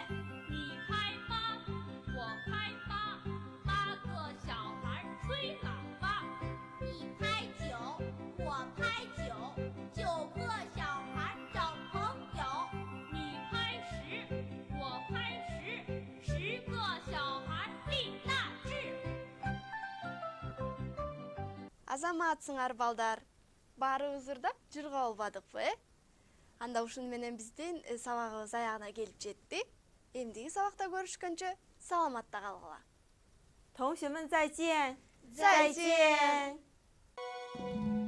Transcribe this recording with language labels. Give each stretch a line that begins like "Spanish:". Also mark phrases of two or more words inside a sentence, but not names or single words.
Chinese: 你拍8，我拍8。8个小孩吹喇叭。你拍9，我拍9，9个小孩找朋友。你拍10，我拍10。10个小孩立大志。
Kyrgyz: Азаматсыңар балдар. Баарыбыз ырдап жырга болбадыкпы, Анда ушуну менен биздин сабагыбыз аягына келип жетти. Эмдиги сабакта көрүшкөнчө саламатта калгыла.
Chinese: 同学们再见。再见。